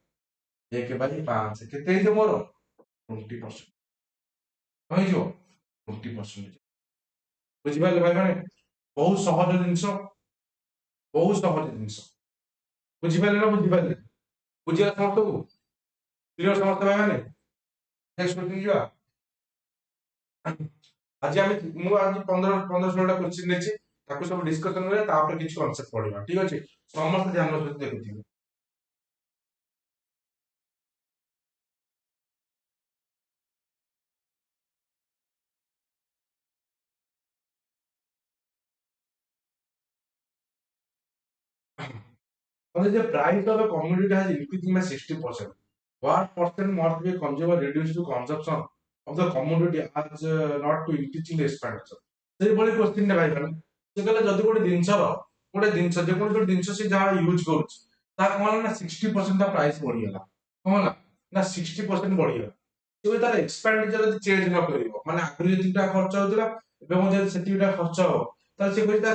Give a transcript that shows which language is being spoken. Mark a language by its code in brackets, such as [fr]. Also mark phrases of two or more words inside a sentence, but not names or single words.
[or] 1/5 କେତେ ହେଇଯିବ ମୋର 20% ହେଇଯିବ 20% ବୁଝିପାରିଲେ ଭାଇ ମାନେ ବହୁତ ସହଜ ଜିନିଷ ବହୁତ ସହଜ ଜିନିଷ ବୁଝିପାରିଲେ ନା ବୁଝିପାରିଲେ ବୁଝିଗଲା ସମସ୍ତଙ୍କୁ କ୍ଲିୟର ସମସ୍ତେ ଭାଇ ମାନେ [en] next question [or] ଯିବା ଆଜି ଆମେ ମୁଁ ଆଜି 15 16ଟା କ୍ୱେଶ୍ଚନ ନେଇଛି ତାକୁ ସବୁ ଡିସ୍କସନ କରିବା ତାପରେ କିଛି କନସେପ୍ଟ ପଢିବା ଠିକ ଅଛି ସମସ୍ତେ ଧ୍ୟାନ ସହିତ ଦେଖୁଥିବେ [en] Only the price of a commodity has increasing by 60%. What percent must be a consumer reduced to consumption of the commodity as not to increasing the expenditure? [or] ସେଇଭଳି କ୍ୱେଶ୍ଚିନ୍ ଟା ଭାଇ ମାନେ ସେ କହିଲେ ଯଦି ଗୋଟେ ଜିନିଷ ଯେକୌଣସି ଗୋଟେ ଜିନିଷ ସେ ଯାହା ୟୁଜ କରୁଛି ତାର କଣ ହେଲା ନା 60% ତା ପ୍ରାଇସ୍ ବଢିଗଲା କଣ ହେଲା ନା 60% ବଢିଗଲା ତେବେ ତାର ଏକ୍ସପେଣ୍ଡିଚର ଯଦି ଚେଞ୍ଜ ନ କରିବ ମାନେ ଆଗରୁ ଯେତିକି ଟଙ୍କା ଖର୍ଚ୍ଚ ହଉଥିଲା ଏବେ ମଧ୍ୟ ଯଦି ସେତିକି ଟଙ୍କା ଖର୍ଚ୍ଚ ହବ ତାହେଲେ ସେ କହୁଛି